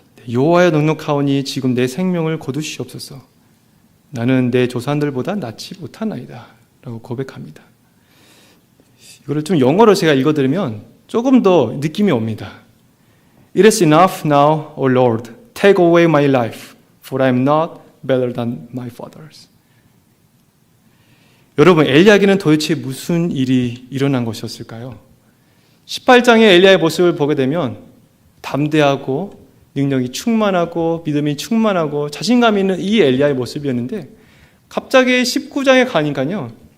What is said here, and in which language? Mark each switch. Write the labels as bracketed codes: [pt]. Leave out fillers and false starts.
[ko] 여호와여 넉넉하오니 지금 내 생명을 거두시옵소서. 나는 내 조상들보다 낫지 못하나이다 라고 고백합니다. 이거를 좀 영어로 제가 읽어드리면 조금 더 느낌이 옵니다. [en] It is enough now, O Lord, take away my life, for I am not better than my fathers. [ko] 여러분, 엘리야에게는 도대체 무슨 일이 일어난 것이었을까요? 18장의 엘리야의 모습을 보게 되면 담대하고 능력이 충만하고 믿음이 충만하고 자신감 있는 이 엘리야의 모습이었는데 갑자기 19장에 가니까요.